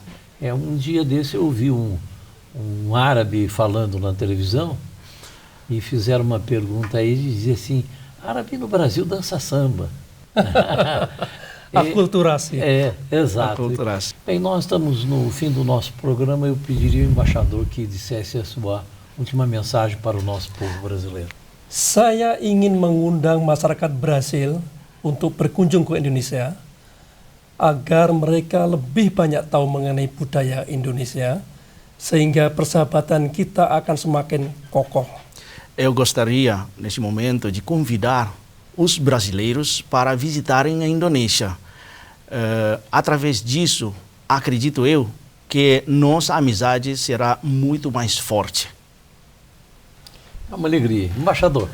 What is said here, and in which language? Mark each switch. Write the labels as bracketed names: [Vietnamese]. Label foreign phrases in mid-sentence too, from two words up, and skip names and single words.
[Portuguese] Um dia desse eu ouvi um árabe falando na televisão e fizeram uma pergunta a ele e dizia assim: árabe no Brasil dança samba. [Indonesian] Akulturasi. [Portuguese] Exato. [Indonesian] Akulturasi. [Portuguese] Bem, nós estamos no fim do nosso programa. Eu pediria ao embaixador que dissesse a sua última mensagem para o nosso povo brasileiro. [Indonesian] Saya ingin mengundang masyarakat Brasil untuk berkunjung ke Indonesia agar mereka lebih banyak tahu mengenai budaya Indonesia sehingga persahabatan kita akan semakin kokoh. [Portuguese] Eu gostaria, neste momento, de convidar os brasileiros para visitarem a Indonésia. Através disso, acredito eu, que nossa amizade será muito mais forte. É uma alegria. Embaixador,